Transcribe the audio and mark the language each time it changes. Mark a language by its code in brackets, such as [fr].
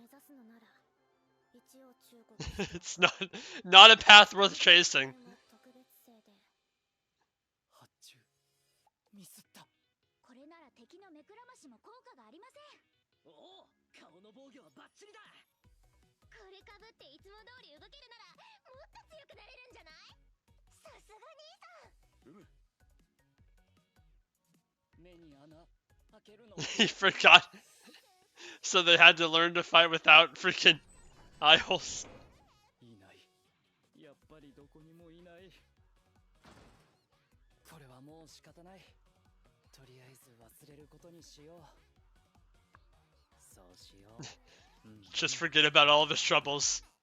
[ja] 目指すのなら一応忠告して [en] It's not a path worth chasing. [ja] これも特別製で。発注ミスった。これなら敵の目くらましも効果がありません。おお、顔の防御はバッチリだ。これかぶっていつも通り動けるならもっと強くなれるんじゃない？さすが兄さん。目に穴開けるの。 [en] He forgot. So they had to learn to fight without freaking eye holes. [ja] いない。やっぱりどこにもいない。これはもう仕方ない。とりあえず忘れることにしよう。そうしよう。 [en] Just forget about all of his troubles.